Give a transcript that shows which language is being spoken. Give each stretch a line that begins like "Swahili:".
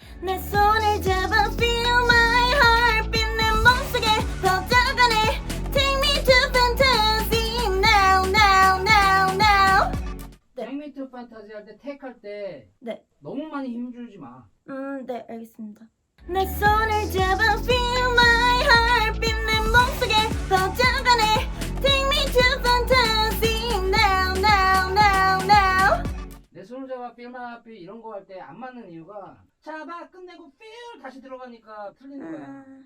Korean: 내 손을 잡아
English: feel my heart beat
Korean: 내 몸속에 더 다가네.
English: Take me to fantasy now now now now.
Korean: 네. 생미트 판타지 할 때 택 할 때 네. 너무 많이 힘주지 마. 네 알겠습니다. 내 손을 잡아
English: feel my heart beat
Korean: 내 몸속에 더 다가네.
English: Take me to fantasy now now now now.
Korean: 내 손을 잡아 필마피 이런 거 할 때 안 맞는 이유가 잡아 끝내고 필 다시 들어가니까 풀리는 거야.